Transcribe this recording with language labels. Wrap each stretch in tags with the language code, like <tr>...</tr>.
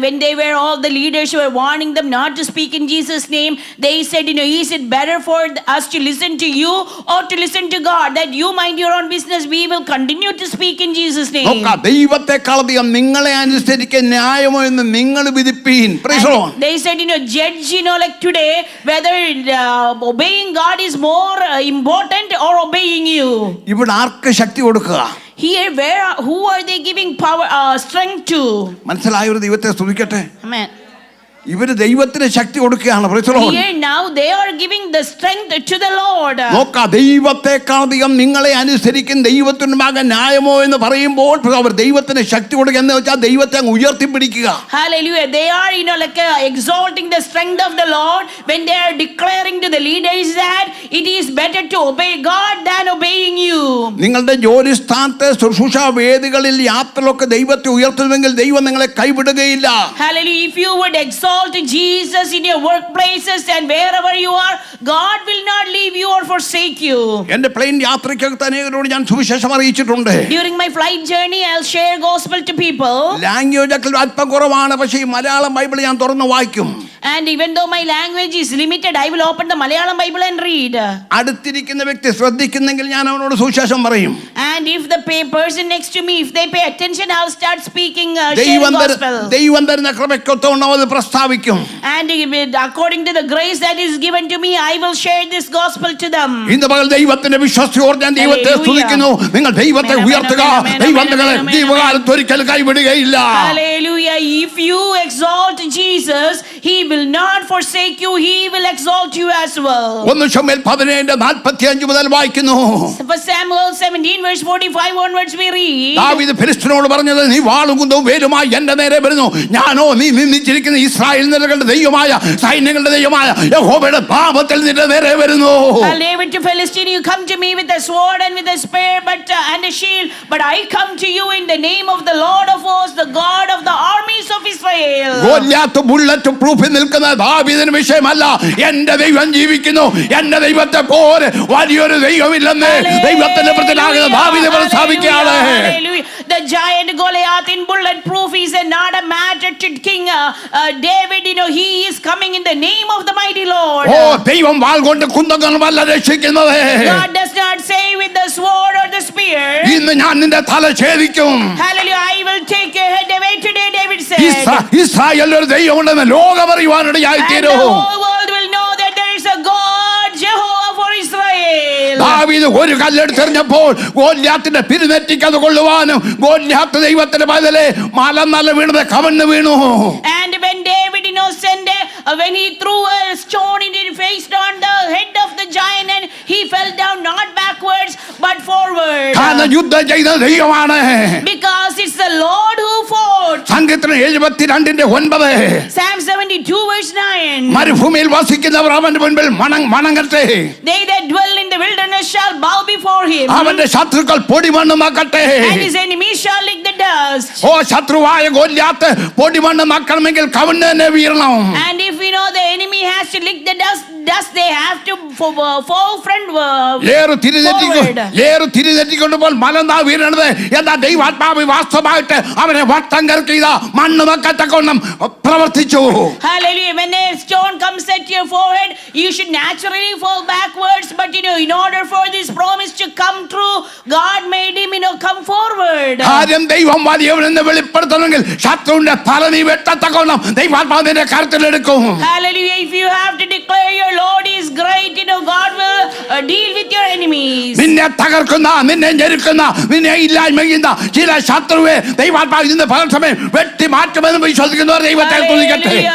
<en>When they were, all the leaders were warning them not to speak in Jesus' name, they said, is it better for us to listen to you or to listen to God? That you mind your own business, we will continue to speak in Jesus' name.</en> <ml>ദൈവത്തെക്കാൾ അധികം നിങ്ങളെ അനുസരിക്കാൻ ന്യായമോ എന്ന് നിങ്ങൾ വിധിപ്പീൻ.</ml> <en>They said, judge, like today, whether obeying God is more important or obeying you.</en> <ml>ഇവിടെ ആർക്ക് ശക്തി കൊടുക്കുക?</ml> <en>Here, who are they giving power, strength to?</en> <ml>മനസ്സിലായ ഒരു ദൈവത്തെ സ്തുതിക്കട്ടെ.</ml> <en>Amen.</en> <ml>ഇവര് ദൈവത്തിന് ശക്തി കൊടുക്കുകയാണ്.</ml> <en>Praise the Lord. Here now they are giving the strength to the Lord.</en> <ml>നോക്ക, ദൈവത്തെക്കാളധികം നിങ്ങളെ അനുസരിക്കും ദൈവത്തിന്റെ മകൻ ന്യായമോ എന്ന് പറയുമ്പോൾ അവർ ദൈവത്തിന് ശക്തി കൊടുക്കുക എന്ന് വെച്ചാൽ ദൈവത്തെ അങ്ങ് ഉയർത്തിപ്പിടിക്കുക.</ml> <en>Hallelujah. They are, like exalting the strength of the Lord when they are declaring to the leaders that it is better to obey God than obeying you.</en> <ml>നിങ്ങളുടെ ജോലി സ്ഥാനത്തെ ശുശ്രൂഷ വേദികളിൽ യാത്രകളൊക്കെ ദൈവത്തെ ഉയർത്തുമെങ്കിൽ ദൈവം നിങ്ങളെ കൈവിടുകയില്ല.</ml> <en>Hallelujah. If you would exalt Jesus in your workplaces and wherever you are, God will not leave you or forsake you.</en> <ml>എന്റെ പ്ലെയിൻ യാത്രയ്ക്കകത്ത് അനേകരോട് ഞാൻ സുവിശേഷം അറിയിച്ചിട്ടുണ്ട്.</ml> <en>During my flight journey, I'll share gospel to people.</en> <ml>Language ഒക്കെ അല്പം കുറവാണ്, പക്ഷേ ഈ Malayalam Bible ഞാൻ തുറന്ന് വായിക്കും.</ml> <en>And even though my language is limited, I will open the Malayalam Bible and read.</en> <ml>അടുത്തിരിക്കുന്ന വ്യക്തി ശ്രദ്ധിക്കുന്നെങ്കിൽ ഞാൻ അവനോട് സുവിശേഷം പറയും.</ml> <en>And if the person next to me, if they pay attention, I'll start speaking, sharing gospel.</en> <ml>ദൈവം തരുന്ന കൃപയ്ക്കൊത്തവണ്ണം അത് പ്രസ്താവിക്കും.</ml> <en>And according to the grace that is given to me, I will share this gospel to them.</en> <ml>ഇന്ന് പകൽ ദൈവത്തിന്റെ വിശ്വസ്തയോടെ ഞാൻ ദൈവത്തെ സ്തുതിക്കുന്നു. നിങ്ങൾ ദൈവത്തെ ഉയർത്തുക. ദൈവം നിങ്ങളെ ജീവകാലത്ത് ഒരിക്കലും കൈവിടുകയില്ല.</ml> <en>Hallelujah. If you exalt Jesus, he will not forsake you. He will exalt you as well.</en> <ml>1 ശമൂവേൽ 17:45 മുതൽ വായിക്കുന്നു.</ml> <en>For Samuel 17 verse 45 onwards we read.</en> <ml>ദാവീദ് ഫിലിസ്ത്യനോട് പറഞ്ഞത്, നീ വാളും കുന്തവും വേലുമായി എന്റെ നേരെ വരുന്നു, ഞാനോ നീ നിന്നിച്ചിരിക്കുന്ന ഇസ്രായേൽ നിരകളുടെ ദൈവമായ സൈന്യങ്ങളുടെ ദൈവമായ യഹോവയുടെ നാമത്തിൽ നിന്റെ നേരെ വരുന്നു.</ml> <en>David to Philistine, you come to me with a sword and with a spear and a shield, but I come to you in the name of the Lord of hosts, the God of the armies of Israel.</en> <ml>Goliath bullet പ്രൂഫിൽ നിൽക്കുന്ന ദാവീദിന് വിഷയമല്ല, എന്റെ ദൈവം ജീവിക്കുന്നു, എന്റെ ദൈവത്തെ പോലെ വലിയൊരു ദൈവമില്ലെന്ന് ദൈവത്തിന്റെ പ്രതിനാകുന്ന ദാവീദ് പ്രസ്താവിക്കുകയാണ്.</ml> <en>The giant Goliath in bulletproof is not a matter to King David. He is coming in the name of the mighty Lord.</en> <ml>ഓ, ദൈവം വാൾ കൊണ്ട് കുന്തങ്ങളല്ല രക്ഷിക്കുന്നത്.</ml> <en>God does not say with the sword or the spear.</en> <ml>ഇന്ന് ഞാൻ നിന്റെ തല ഛേദിക്കും.</ml> <en>Hallelujah. I will take your head away today, David said.</en> <ml>ഇസ്രായേലിൽ ഒരു ദൈവമുണ്ടെന്ന് ലോകം അറിയുവാനിടയായി തീരും.</ml> <en>And the whole world will know that there is a God, Jehovah for Israel.</en> <ml>ദാവീദ് ഒരു കല്ലെടുത്തെറിഞ്ഞപ്പോൾ ഗോലിയാത്തിന്റെ പിരിനെറ്റിക്ക് അത് കൊള്ളുവാനും ഗോലിയാത്ത് ദൈവത്തിന്റെ ബദലെ മലന്നല വീണത് കവന്ന് വീണു.</ml> <en>And when David when he threw a stone in his face on the head of the giant, and he fell down not backwards but forward.</en> <ml>കാരണം യുദ്ധം ചെയ്ത ദൈവമാണ്.</ml> <en>Because it's the Lord who fought.</en> <ml>സങ്കീർത്തനം 72:9.</ml> <en>Psalm 72 verse 9.</en> <ml>മരുഭൂമിയിൽ വസിക്കുന്നവർ അവന്റെ മുൻപിൽ വണങ്ങട്ടെ.</ml> <en>They that dwell in the wilderness shall bow before him.</en> <ml>അവന്റെ ശത്രുക്കൾ പൊടിമണ്ണുമാക്കട്ടെ.</ml> <en>And his enemies shall lick the dust.</en> <ml>ഓ, ശത്രുവായ ഗോലിയാത്ത് പൊടിമണ്ണുമാക്കണമെങ്കിൽ കവന്ന് തന്നെ വീഴണം.</ml> <en>And if the enemy has to lick the dust, they have to fall forward.</en> <ml>ഏറു തിരിതെറ്റിക്കൊണ്ടുപോൽ മലന്നാ വീഴണത്. എന്താ ദൈവാത്മാവ് വാസ്തവമായിട്ട് അവനെ വട്ടം കറക്കിയ മണ്ണുമക്കത്തക്കൊണ്ണം പ്രവർത്തിച്ചു.</ml> <en>Hallelujah. When a stone comes at your forehead, you should naturally fall backwards, but in order for this promise to come true, God made him come forward.</en> <ml>കാര്യം ദൈവം വലിയവനെന്ന് വെളിപ്പെടുത്തണമെങ്കിൽ ശത്രുവിന്റെ തല നീ വെട്ടത്തക്കൊണ്ണം ദൈവാത്മാവിന്റെ കരുത്തിലെടുക്കും.</ml> <en>Hallelujah. If you have to declare your Lord is great, God will deal with your enemies.</en> <ml>നിന്നെ തകർക്കുന്ന, നിന്നെ ഞെരുക്കുന്ന, നിന്നെ ഇല്ലായ്മ ചെയ്യുന്ന ചില ശത്രുവെ ദൈവാത്മാവ് ഇന്ന് പകൽ സമയം വെട്ടി മാറ്റുമെന്ന് വിശ്വസിക്കുന്നവർ ദൈവത്തെ സ്തുതിക്കട്ടെ.</ml>